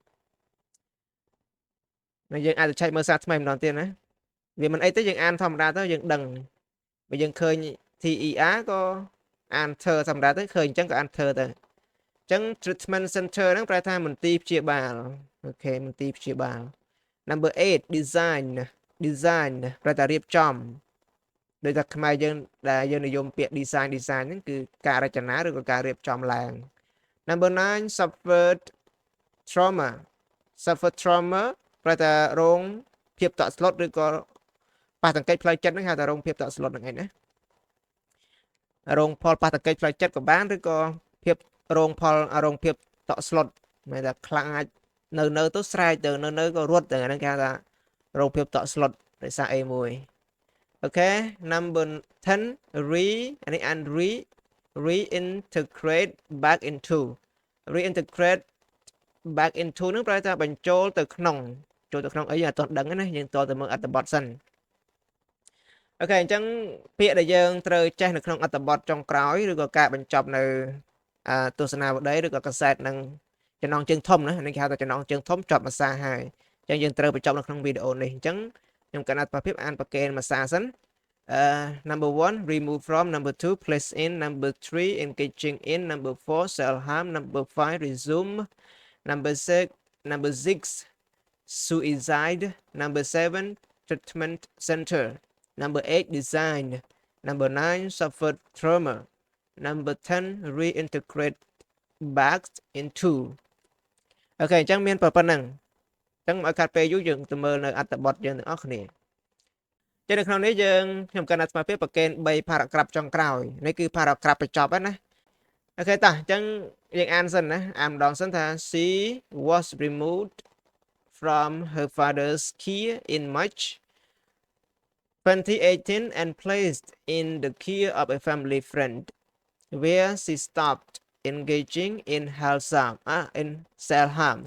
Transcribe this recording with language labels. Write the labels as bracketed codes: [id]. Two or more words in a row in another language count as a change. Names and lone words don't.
[km] យើងអាចទៅឆែកមើលសារថ្មីម្ដងទៀតណាវាមិនអីទេយើងអានធម្មតាទៅយើងដឹងបើ យើងឃើញ TER ក៏អាន TR ធម្មតាទៅឃើញអញ្ចឹងក៏អាន TR ទៅអញ្ចឹង [en] treatment center [km] ហ្នឹងប្រែថាមន្ទីរព្យាបាលអូខេមន្ទីរព្យាបាល [en] number 8 design [km] ប្រែថារៀបចំដោយតែខ្មែរយើងដែលយើងនិយមពាក្យ design ហ្នឹងគឺការរចនាឬក៏ការរៀបចំឡើង [en] number 9 suffered trauma [km] ប្រែថារងភាពតក់ស្លុតឬក៏ប៉ះទង្គិចផ្លូវចិត្តហ្នឹងហៅថារងភាពតក់ស្លុតហ្នឹងឯងណារងផលប៉ះទង្គិចផ្លូវចិត្តក៏បានឬក៏ភាពរងភាពតក់ស្លុតមានតែខ្លាចនៅទៅស្រែកទៅនៅក៏រត់ទៅហ្នឹងគេហៅថារងភាពតក់ស្លុតដោយសារអីមួយអូខេ [en] number 10 [km] អានេះអាន [en] reintegrate back into [km] នឹងប្រែថាបញ្ចូលទៅក្នុងអីយើងអត់ទាន់ដឹងណាយើងតទៅមើលអត្ថបទសិនអូខេអញ្ចឹងពាក្យដែលយើងត្រូវចេះនៅក្នុងអត្ថប ទចុងក្រោយឬក៏ការបញ្ចប់នៅទស្សនាវដ្តីឬក៏កសែតនឹងចំណងជើងធំណា នេះគេហៅថាចំណងជើងធំចប់ភាសាហើយអញ្ចឹងយើងត្រូវបញ្ចប់នៅក្នុងវីដេអូនេះអញ្ចឹងខ្ញុំកណ្ដាលប្រភេទអានប្រកេនភាសាសិន [en] number 1 remove from number 2 place in number 3 engaging in number 4 self harm number 5 resume number 6 suicide number 7 treatment center number 8 design number 9 suffered trauma number 10 reintegrate back into [km] អូខេអញ្ចឹងមានប៉ុណ្ណឹងចឹងឲ្យកាត់ពេលយូរយើងទៅមើលនៅអត្ថបទយើងទាំងអស់គ្នា ចឹងនៅក្នុងនេះយើងខ្ញុំកណ្ដាស្មារតីប្រកេន3 paragraph ចុងក្រោយនេះគឺ paragraph បញ្ចប់ហ្នឹងណាអូខេតោះចឹងយើងអានសិនណាអានម្ដងសិនថា [en] she was removed from her father's care in March 2018 and placed in the care of a family friend where she stopped engaging in self-harm.